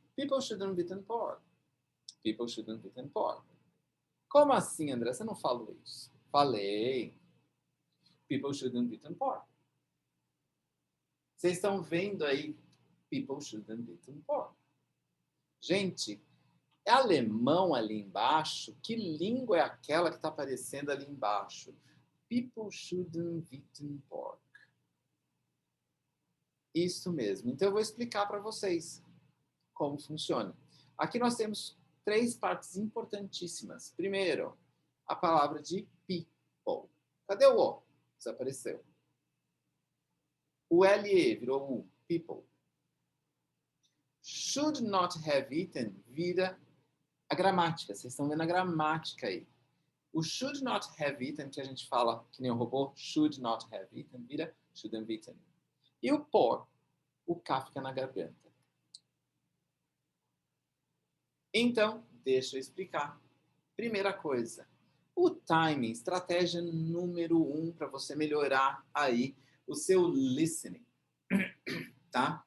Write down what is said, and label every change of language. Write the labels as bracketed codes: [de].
[en] People shouldn't eat pork. People shouldn't eat pork. [pt] Como assim, André? Você não falou isso? Falei. [en] People shouldn't eat pork. [pt] Vocês estão vendo aí? [en] People shouldn't eat pork. [pt] Gente, é alemão ali embaixo? Que língua é aquela que está aparecendo ali embaixo? [en] People shouldn't eat pork. [pt] Isso mesmo. Então eu vou explicar para vocês como funciona. Aqui nós temos 3 partes importantíssimas. Primeiro, a palavra de people. Cadê o O? Desapareceu. O LE virou U. People. [en] Should not have eaten [pt] vira a gramática. Vocês estão vendo a gramática aí. O [en] should not have eaten, [pt] que a gente fala que nem o robô, should not have eaten, vira [en] shouldn't have eaten. [pt] E o por, o K fica na garganta. Então, deixa eu explicar. Primeira coisa, o timing, estratégia número 1 para você melhorar aí o seu listening, tá?